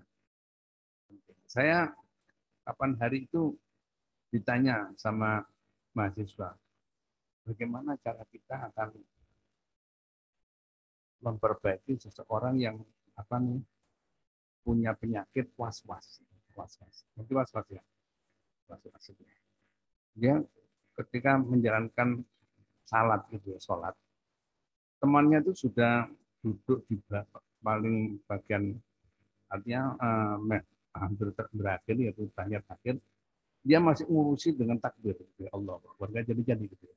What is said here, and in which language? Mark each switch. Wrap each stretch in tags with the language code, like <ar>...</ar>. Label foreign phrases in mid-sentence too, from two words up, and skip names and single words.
<id>Saya kapan hari itu ditanya sama mahasiswa, bagaimana cara kita akan memperbaiki seseorang yang apa nih punya penyakit was-was, was-was. Mungkin was-was ya, was-was itu. Dia ketika menjalankan salat gitu ya, sholat, temannya itu sudah duduk di paling bagian, artinya hampir berakhir, yaitu tahiyat akhir, dia masih ngurusi dengan takbir,</id> <ar>ya Allah,</ar> <id>warga jadi gitu ya.</id>